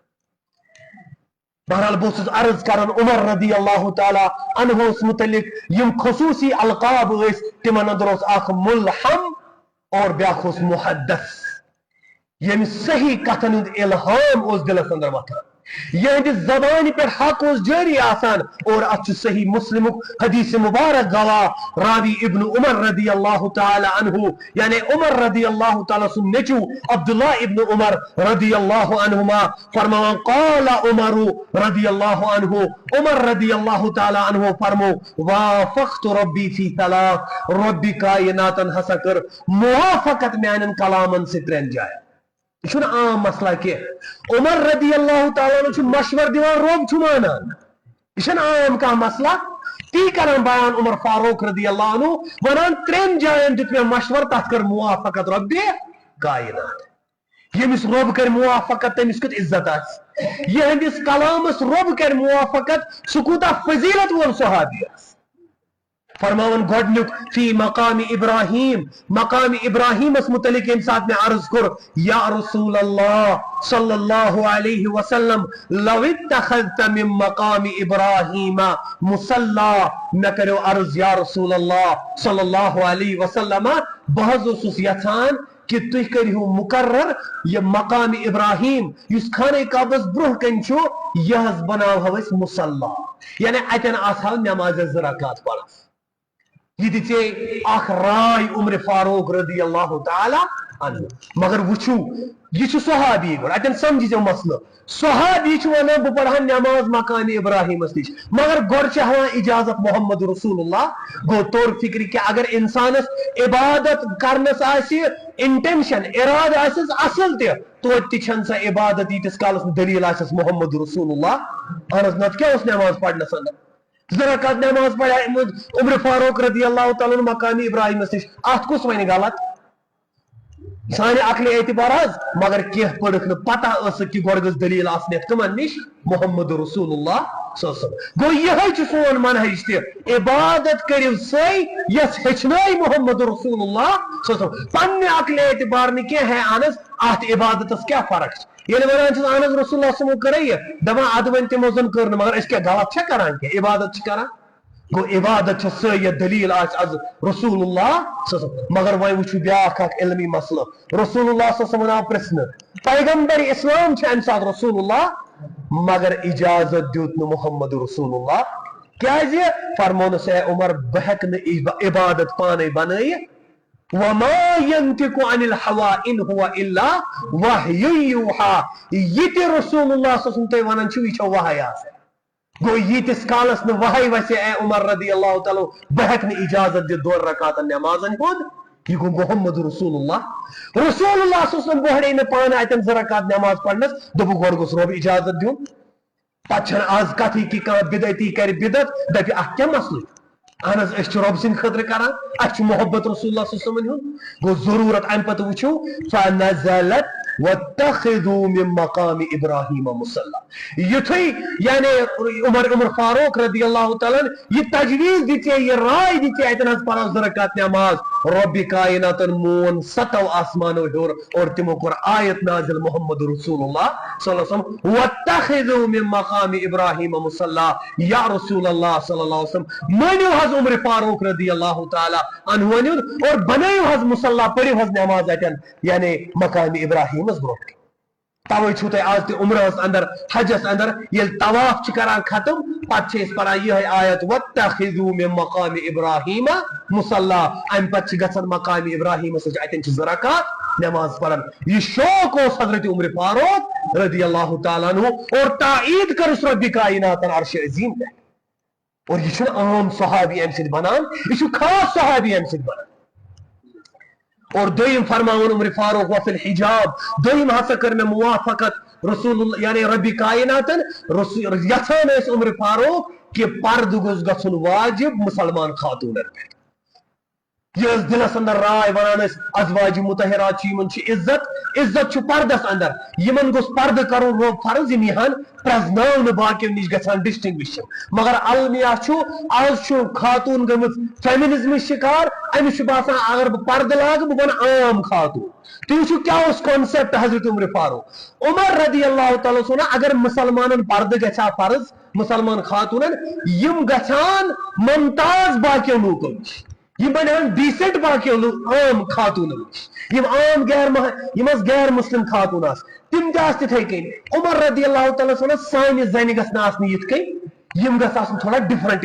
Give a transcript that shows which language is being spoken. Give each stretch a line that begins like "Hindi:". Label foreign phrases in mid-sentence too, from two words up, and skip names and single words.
Kashmiri: بہرحال بہٕ اوسُس عرض کران عمر
Arabic: رضی اللہ تعالیٰ عنہُس
Kashmiri: متعلق یم خصوصی القاب ٲسۍ تِمن اندر اوس اکھ ملحم اور بیاکھ اوس محدث ییٚمہِ صحیح کتھن ہُنٛد الہام اوس دلس اندر وتھان یہندِ زبانہِ پٮ۪ٹھ حق اوس جٲری آسان اور اتھ چھُ صحیح مسلمُک حدیث مبارک گواہ راوی ابن عمر
Arabic: رضی اللہ تعالیٰ عنہ
Kashmiri: یعنی عمر رضی
Arabic: اللہ تعالیٰ
Kashmiri: سُنٛد نیٚچوٗ عبداللہ ابن عمر
Arabic: رضی اللہ عنہما
Kashmiri: فرماوان
Arabic: قال عمر رضی اللہ عنہ
Kashmiri: عمر رضی
Arabic: اللہ تعالیٰ عنہ
Kashmiri: فرمو
Arabic: وافقت ربی فی ثلاث
Kashmiri: ربِ کائناتن ہسا کٔر موافقت میانٮ۪ن کلامن سۭتۍ 3 جاین یہ چھُنہٕ عام مسئلہ کینٛہہ عمر
Arabic: رضی اللہ تعالیٰ عنہ
Kashmiri: چھُ مشور دِوان رۄب چھُ مانان یہ چھُنہٕ عام کانٛہہ مسئلہ تی کران بیان عمر فاروق
Arabic: رضی اللہ عنہ
Kashmiri: ونان 3 جاین دیُت مےٚ مشور تتھ کٔر موافقت رۄبِ کائنات ییٚمِس رۄب کرِ موافقت تٔمِس کیُتھ عزت آسہِ یہندِس کلامس رۄب کرِ موافقت سُہ کوٗتاہ فضیلت وول صحابی آسہِ فرماون گۄڈنیُک
Arabic: فی مقام ابراہیم
Kashmiri: مقام ابراہیمس متعلق ییٚمہِ ساتہٕ مےٚ عرض کوٚر
Arabic: یا رسول اللہ صلی اللہ علیہ وسلم لو اتخذت من مقام ابراہیم مصلی
Kashmiri: مےٚ کریو عرض
Arabic: یا رسول اللہ صلی اللہ علیہ وسلم
Kashmiri: بہٕ حظ اوسُس یژھان کہ تُہۍ کٔرِہو مقرر یہ مقام ابراہیم یُس خانہ کعبس برونٛہہ کنہِ چھُ یہِ حظ بناوہو أسۍ مصلی یعنی اتٮ۪ن آسہو نمازس 2 رکعت پران یہ دِژے اکھ راے عمر فاروق
Arabic: رضی اللہ تعالیٰ عنہ
Kashmiri: مگر وٕچھو یہ چھُ صحابی گۄڈٕ اتٮ۪ن سمجھِزیو مسلہٕ صحابی چھُ ونان بہٕ پرہا نماز مقام ابراہیمس نِش مگر گۄڈٕ چھِ ہاوان اجازت محمد رسول اللہ گوٚو طور فکرِ کہِ اگر انسانس عبادت کرنس آسہِ انٹینشن ارادٕ آسٮ۪س اصل تہِ توتہِ تہِ چھنہٕ سۄ عبادت ییٖتِس کالس نہٕ دلیٖل آسٮ۪س محمد رسول اللہ اہن حظ نتہٕ کیٛاہ اوس نماز پرنس اندر 2 رکعت نماز پڑھا عمر فاروق
Arabic: رضی اللہ تعالیٰ
Kashmiri: مقام ابراہیمس نش اتھ کُس وَنہِ غلط سانہِ عقلہِ اعتبار حظ مگر کینٛہہ پٔرٕکھ نہٕ پتہ ٲسٕکھ کہِ گۄڈٕ گٔژھ دلیٖل آسٕنۍ یتھ کٕمن نِش محمد رسول اللہ
Arabic: صلی اللہ علیہ وسلم
Kashmiri: گوٚو یِہوٚے چھُ سون منہج تہِ عبادت کٔرِو سۄے یۄس ہیٚچھنٲے محمد رسول اللہ
Arabic: صلی اللہ علیہ وسلم
Kashmiri: پننہِ عقلہِ اعتبار نہٕ کینٛہہ ہے اہن حظ اتھ عبادتس کیٛاہ فرق چھِ ییٚلہِ ونان چھِس اہن حظ رسول اللہ صلی کٔرے یہِ دپان ادٕ وۄنۍ تِمو زن کٔر نہٕ مگر أسۍ کیٛاہ غلط چھا کران کینٛہہ عبادت چھِ کران گوٚو عبادت چھِ سۄ یتھ دلیٖل آسہِ از رسول اللہ
Arabic: صلی اللہ علیہ وسلم
Kashmiri: مگر وۄنۍ وٕچھو بیاکھ اکھ علمی مسلہٕ رسول اللہ
Arabic: صلی اللہ علیہ وسلم
Kashmiri: آو پرژھنہٕ پیغمبر اسلام چھُ امہِ ساتہٕ رسول اللہ مگر اجازت دیُت نہٕ محمد رسول اللہ کیازِ فرمونس اے عمر بہٕ ہیٚکہٕ نہٕ عبادت پانے بنٲیِتھ وما
Arabic: ينطق عن الهوى ان هو الا وحي يوحى
Kashmiri: یہ تہِ رسول اللہ
Arabic: صلی اللہ علیہ وسلم
Kashmiri: تُہۍ ونان چھِو یہِ چھا وحی آسان گوٚو ییٖتِس کالس نہٕ وحی وسہِ اے عمر
Arabic: رضی اللہ تعالیٰ
Kashmiri: بہٕ ہیٚکہٕ نہٕ اجازت دِتھ 2 رکعتن نمازن ہُنٛد یہ گوٚو محمد رسول اللہ
Arabic: صلی اللہ علیہ وسلم
Kashmiri: بوہڑے نہٕ پانہٕ اتٮ۪ن 2 رکعت نماز پرنس دوٚپُکھ گۄڈٕ گوٚژھ رۄب اجازت دیُن پتہٕ چھنہٕ آز کتھٕے کہِ کانٛہہ بدعتی کرِ بدعت دپہِ اتھ کیٛاہ مسلہٕ اہن حظ أسۍ چھِ رۄب سٕنٛدِ خٲطرٕ کران اسہِ چھُ محبت رسول اللہ
Arabic: صلی اللہ علیہ وسلم
Kashmiri: ہُنٛد گوٚو ضروٗرت امہِ پتہٕ وٕچھو
Arabic: فنزلت واتخذوا من مقام ابراہیم مصلی
Kashmiri: یُتھُے یعنی عمر فاروق
Arabic: رضی اللہ تعالیٰ
Kashmiri: یہ تجویز دِژے یہ رائے دِژے اتٮ۪ن حظ پرو 2 رکعت نماز رۄبِ کائناتن مون 7 آسمانو ہیوٚر اور تِمو کوٚر آیت نازل محمد رسول اللہ
Arabic: صلی اللہ علیہ وسلم واتخذوا من مقام ابراہیم مصلی یا رسول اللہ صلی اللہ علیہ وسلم
Kashmiri: مٲنِو حظ عمر فاروق
Arabic: رضی اللہ تعالیٰ عنہ
Kashmiri: اور بنٲیِو حظ مصلی پٔرِو حظ نماز اتٮ۪ن یعنی مقام ابراہیمس برونٛٹھ توے چھو تۄہہِ آز تہِ عمرہس اندر حجس اندر ییٚلہِ طواف چھِ کران ختم پتہٕ چھِ أسۍ پران یِہے آیت
Arabic: واتخذوا من مقام ابراہیم مصلی
Kashmiri: امہِ پتہٕ چھِ گژھان مقام ابراہیمس اتٮ۪ن چھِ 2 رکعت نماز پران یہ شوق اوس حضرت عمر فاروق
Arabic: رضی اللہ تعالیٰ عنہ
Kashmiri: اور تائید کٔرٕس رۄبِ کائناتن عرش عظیم پٮ۪ٹھ اور یہ چھُنہٕ عام صحابی امہِ سۭتۍ بنان یہ چھُ خاص صحابی امہِ سۭتۍ بنان اور دویم فرماون عمر فاروق
Arabic: وفی الحجاب
Kashmiri: دویم ہسا کر میں موافقت رسول اللہ یعنی رب کائناتن یژھان ٲسۍ عمر فاروق کہ پرد گوٚژھ گژھُن واجب مسلمان خاتونن پٮ۪ٹھ یہ دلس اندر رائے ونان ازواج مطہرات چھ یمن چھ عزت چھ پردس اندر یمن گوٚژھ پرد کرُن رو فرض یم یہن پرزناون باقین نش گژھان ڈسٹنگوش مگر المیہ چھ آز چھ خاتون گمژ فیمنزم شکار امس چھ باسان اگر بہ پرد لاگ بہ بن عام خاتون تو وچھو کیا اس کانسیپٹ حضرت عمر فاروق عمر
Arabic: رضی اللہ تعالیٰ عنہ
Kashmiri: اگر مسلمانن پرد گژھا فرض مسلمان خاتونن یم گژھان ممتاز باقیو لوکو نش یہ بنان ڈیسنٹ باقیو عام خاتون یم عام غیر مسلم خاتون آس تم تہ تتھے کن عمر
Arabic: رضی اللہ تعالیٰ عنہ
Kashmiri: سانہ زنہ گژھن آسن یتھ کن یم گژھ آسن تھوڑا ڈفرنٹ